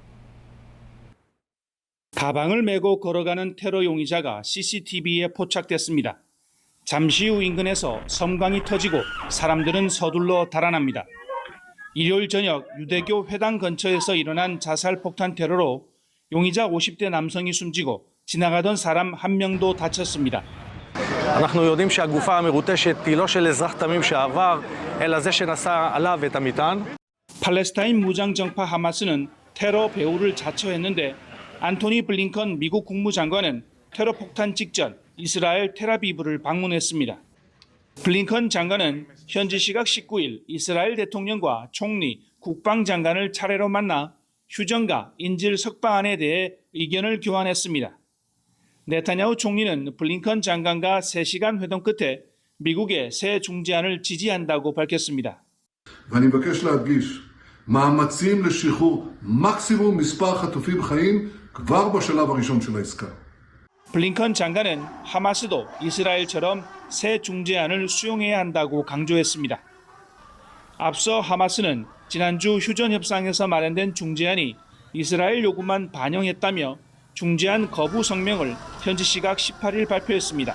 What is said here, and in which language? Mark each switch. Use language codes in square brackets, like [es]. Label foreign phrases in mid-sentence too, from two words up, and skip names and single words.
[ko] 가방을 메고 걸어가는 테러 용의자가 CCTV에 포착됐습니다. 잠시 후 인근에서 섬광이 터지고 사람들은 서둘러 달아납니다. 일요일 저녁 유대교 회당 근처에서 일어난 자살 폭탄 테러로 용의자 50대 남성이 숨지고 지나가던 사람 한 명도 다쳤습니다. [he] אנחנו יודעים שהגופה המרוטשת היא לא של אזרח תמים שעבר, אלא זה שנשא עליו את המטען. [ko] 팔레스타인 무장 정파 하마스는 테러 배후를 자처했는데 안토니 블링컨 미국 국무장관은 테러 폭탄 직전 이스라엘 텔아비브를 방문했습니다. 블링컨 장관은 현지 시각 19일 이스라엘 대통령과 총리, 국방장관을 차례로 만나 휴전과 인질 석방안에 대해 의견을 교환했습니다. 네타냐후 총리는 블링컨 장관과 3시간 회동 끝에 미국의 새 중재안을 지지한다고 밝혔습니다. [he] ואני מבקש להדגיש, מאמצים לשחרור מקסימום מספר חטופים חיים כבר בשלב הראשון של העסקה. [ko] 블링컨 장관은 하마스도 이스라엘처럼 새 중재안을 수용해야 한다고 강조했습니다. 앞서 하마스는 지난주 휴전 협상에서 마련된 중재안이 이스라엘 요구만 반영했다며 중재안 거부 성명을 현지 시각 18일 발표했습니다.